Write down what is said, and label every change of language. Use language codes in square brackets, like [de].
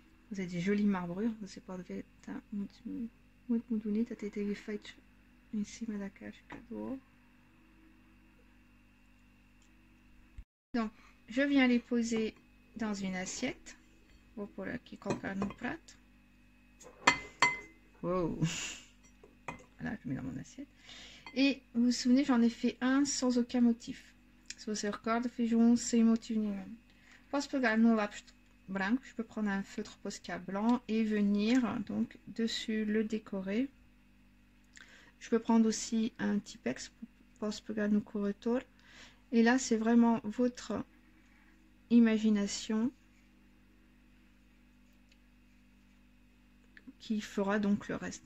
[fr] Vous avez des jolies marbrures, [pt] você pode ver, tá muito bonita, até teve feito em cima da casca do ovo. [fr] Donc, je viens les poser dans une assiette. [pt] Vou pôr aqui, colocar no prato. Wow! [fr] Voilà, je mets dans mon assiette. Et vous vous souvenez, j'en ai fait un sans aucun motif. [pt] Se você recorda, fiz sem motivo nenhum. Posso pegar no lápis branco, [fr] je peux prendre un feutre Posca blanc et venir donc dessus le décorer. Je peux prendre aussi un Tipex, [pt] posso pegar no corretor. [fr] Et là, c'est vraiment votre imagination qui fera donc le reste.